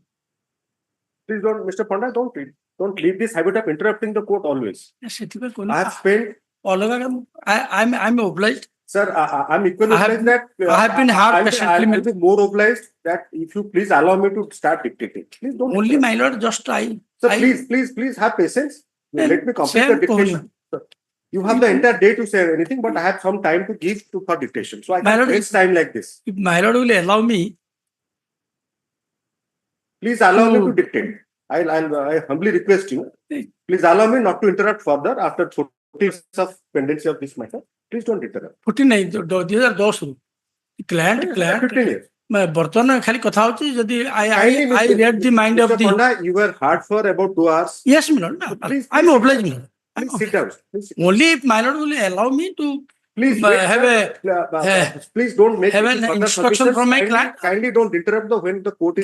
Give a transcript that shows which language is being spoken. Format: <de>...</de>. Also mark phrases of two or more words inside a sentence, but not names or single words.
<en>Please don't, Mr. Pandya, don't leave this habit of interrupting the court always.</en> <or>ସେଥିପାଇଁ</or> <en>I</en> <or>କହିଲି</or> <en>have spent,</en> <or>ଅଲଗା କାମ</or> <en>I'm obliged. sir, I'm equally I have- obliged that I have been hard patiently I'll be more obliged that if you please allow me to start dictating. Please don't. Only interrupt. my lord, just Sir, I please have patience. Let me complete same the dictation. Sir, you have the entire day to say anything, but I have some time to give for dictation. So I My can't lord, waste time like this. if my lord will allow me Please allow me to to- dictate. I humbly request you. Please allow me not to interrupt further after 40 years of pendency of this matter. Please don't interrupt.</en> <or>49 2010 ରୁ client</or> <en>15 years.</en> <or>ବର୍ତ୍ତମାନ ଖାଲି କଥା ହଉଛି ଯଦି</or> <en>Kindly, I read the mind of Mr. the Pandya, you were hard for about 2 hours. yes my lord. Please, I'm please obliged. sit my lord. Please sit down. Please sit. Only if my lord will allow me to Please But wait, have sir. Please don't make have any an further instruction submissions. from my Kindly- client. Kindly don't interrupt when the court is</en>